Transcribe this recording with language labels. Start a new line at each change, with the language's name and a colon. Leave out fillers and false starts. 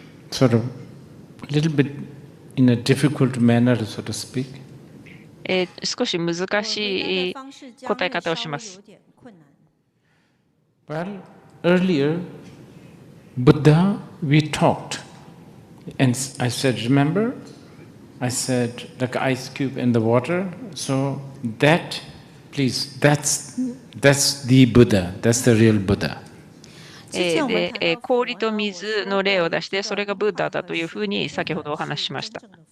English: Sort of a little bit in a difficult manner, so to speak.
Japanese: 少し難しい答え方をします。
English: Well, earlier, Buddha, we talked. And I said, remember? I said, like ice cube in the water. So that, please, that's the Buddha. That's the real Buddha.
Japanese: で、氷と水の例を出して、それがブッダだというふうに先ほどお話ししました。